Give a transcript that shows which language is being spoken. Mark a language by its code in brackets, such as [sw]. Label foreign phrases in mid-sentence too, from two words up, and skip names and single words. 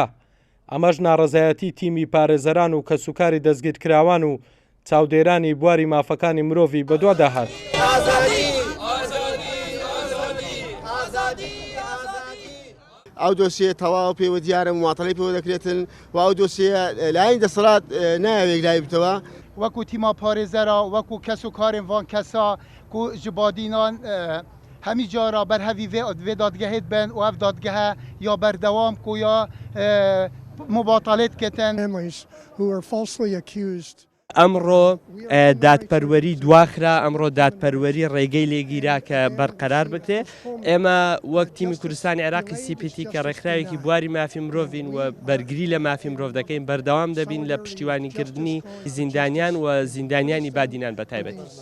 [ckb] ئەمەش ناڕەزایەتی تیمی پارێزەران و کەسوکاری دەستگیرکراوان و چاودێرانی بواری مافەکانی مرۆڤی بەدوا داهات. ئەو دۆسیە تەواو پێوە دیارە مواطنەی پێوە دەکرێتن و ئەو دۆسیە لایەن دەسەڵات نایەوێت لای بتەوە [ku] وەکو تیما پارێزەرا وەکو کەس و کارên van کەسا ku ji badînan hemî cara berhevî vê dadgehê ben û ev dadgehe ya berdewam ku ya mubatalê diketin. [ckb] ئەمڕۆ دادپەروەری دواخرا ئەمڕۆ دادپەروەری ڕێگەی لێگیرا کە بەرقەرار بکرێ. ئێمە وەک تیمی کوردستانی عێراقی CPT کە ڕێکخراوێکی بواری مافی مرۆڤین و بەرگری لە مافی مرۆڤ دەکەین بەردەوام دەبین لە پشتیوانیکردنی زیندانیان و زیندانیانی بادینان بەتایبەتی.